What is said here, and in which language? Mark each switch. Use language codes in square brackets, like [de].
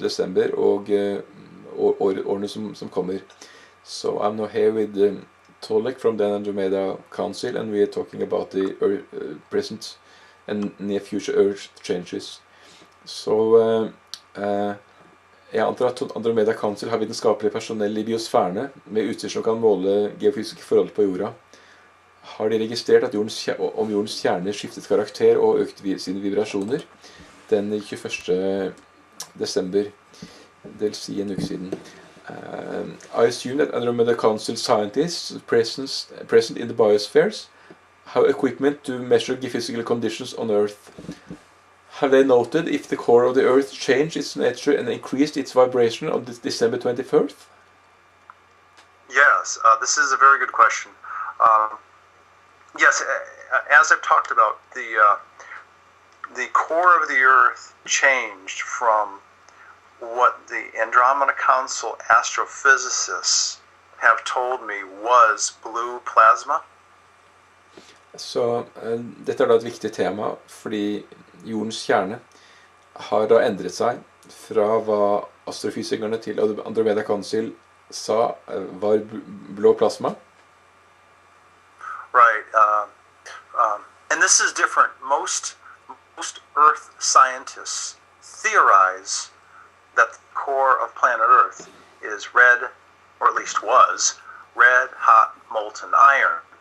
[no] desember og årene som kommer. [en] So I'm now here with Tolec from the Andromeda Council, and we are talking about the present and near future Earth changes. [no] Så jeg antar at Andromeda Council har vitenskapelig personell i Biosfærenes med utstyr som kan måle geofysiske forhold på jorda. Har de registrert at om jordens kjerne skiftet karakter og økt sine vibrasjoner den 21. desember, det vil si en uke siden. [en] I assume that Andromeda Council scientists present in the Biosfærenes have equipment to measure geophysical conditions on Earth. Have they noted if the core of the Earth changed its nature and increased its vibration on December 21st? Yes, this is a very good question. Yes, as I've talked about, the core of the Earth changed from what the Andromeda Council astrophysicists have told me was blue plasma. [no] Så dette er da et viktig tema, fordi jordens kjerne har da endret seg fra hva astrofysikerne til Andromeda Council sa var blå plasma. [en] Right, and this is different. Most Earth scientists theorize that the core of planet Earth is red, or at least was, red, hot, molten iron.